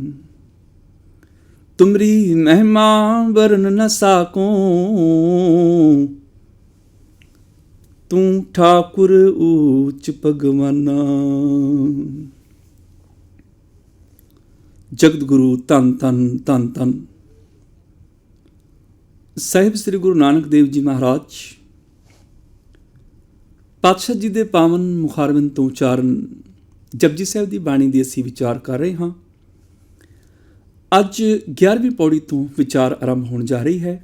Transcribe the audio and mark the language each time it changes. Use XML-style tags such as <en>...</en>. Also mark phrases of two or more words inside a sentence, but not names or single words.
<hi>तुमरी महिमा बरन न साको, तू ठाकुर ऊच भगवाना।</hi> <pa>ਜਗਤ ਗੁਰੂ ਧੰਨ ਧੰਨ ਧੰਨ ਧੰਨ ਸਾਹਿਬ ਸ੍ਰੀ ਗੁਰੂ ਨਾਨਕ ਦੇਵ ਜੀ ਮਹਾਰਾਜ ਪਾਤਸ਼ਾਹ ਜੀ ਦੇ ਪਾਵਨ ਮੁਖਾਰਬਿੰਦ ਤੋਂ ਉਚਾਰਨ ਜਪਜੀ ਸਾਹਿਬ ਦੀ ਬਾਣੀ ਦੀ ਅਸੀਂ ਵਿਚਾਰ ਕਰ ਰਹੇ ਹਾਂ। ਅੱਜ 11ਵੀਂ ਪੌੜੀ ਤੋਂ ਵਿਚਾਰ ਆਰੰਭ ਹੋਣ ਜਾ ਰਹੀ ਹੈ।</pa>